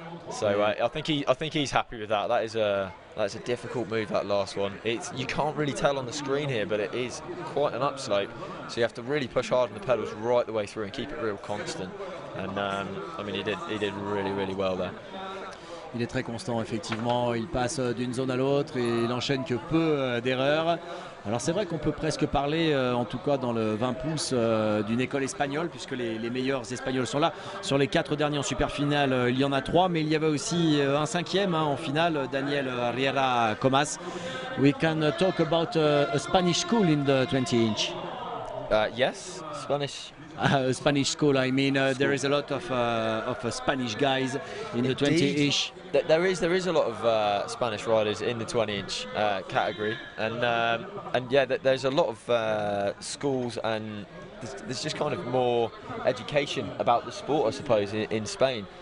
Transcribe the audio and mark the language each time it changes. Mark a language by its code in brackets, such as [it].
[en] So I think he's happy with that. That's a difficult move, that last one. You can't really tell on the screen here, but it is quite an upslope. So you have to really push hard on the pedals right the way through and keep it real constant. And I mean, he did really well there. [fr] Il est très constant effectivement, il passe d'une zone à l'autre et il enchaîne que peu d'erreurs. Alors c'est vrai qu'on peut presque parler, en tout cas dans le 20 pouces, d'une école espagnole, puisque les meilleurs Espagnols sont là. Sur les 4 derniers en super finale, il y en a 3, mais il y avait aussi un 5e en finale, Daniel Riera Comas. [en] We can talk about a Spanish school in the 20-inch. Yes, Spanish. Spanish school. I mean, there is a lot of Spanish guys in the 20-inch. There is a lot of Spanish riders in the 20-inch category, and yeah, there's a lot of schools, and there's just kind of more education about the sport, I suppose, in Spain.